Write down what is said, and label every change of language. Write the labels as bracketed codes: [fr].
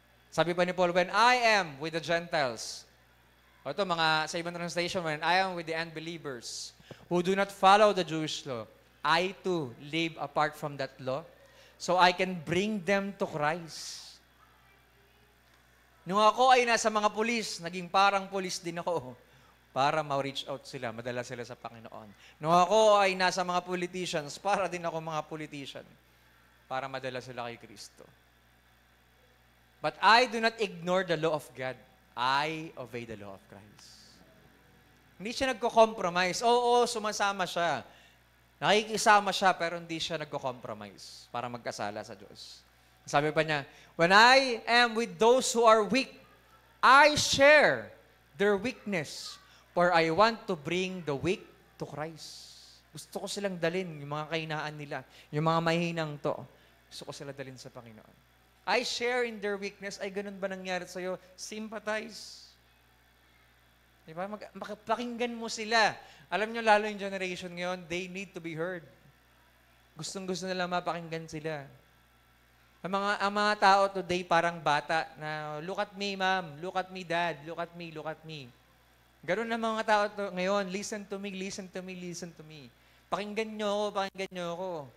[tl] Sabi pa ni Paul, [en] "When I am with the Gentiles," [tl] ito sa ibang translation, [en] "When I am with the unbelievers who do not follow the Jewish law, I too live apart from that law, so I can bring them to Christ." [tl] Nung ako ay nasa mga pulis, naging parang pulis din ako para ma-reach out sila, madala sila sa Panginoon. Nung ako ay nasa mga politicians, para din ako mga politician, para madala sila kay Kristo. [en] But I do not ignore the law of God. I obey the law of Christ. [tl] Hindi siya nagko-compromise. Oo, sumasama siya. Nakikisama siya, pero hindi siya nagko-compromise para magkasala sa Diyos. Sabi pa niya, [en] "When I am with those who are weak, I share their weakness, for I want to bring the weak to Christ." [tl] Gusto ko silang dalin, yung mga kahinaan nila, yung mga mahinang to. Gusto ko sila dalin sa Panginoon. [en] I share in their weakness. [tl] Ay, ganun ba nangyari sa'yo? Sympathize. Diba? Pakinggan mo sila. Alam nyo, lalo yung generation ngayon, [en] they need to be heard. [tl] Gustong-gusto nila mapakinggan sila. Ang mga tao today parang bata na, [en] look at me, ma'am. Look at me, dad. Look at me, look at me. [tl] Ganun na mga tao ngayon. [en] Listen to me, listen to me, listen to me. [tl] Pakinggan nyo ako, pakinggan nyo ako.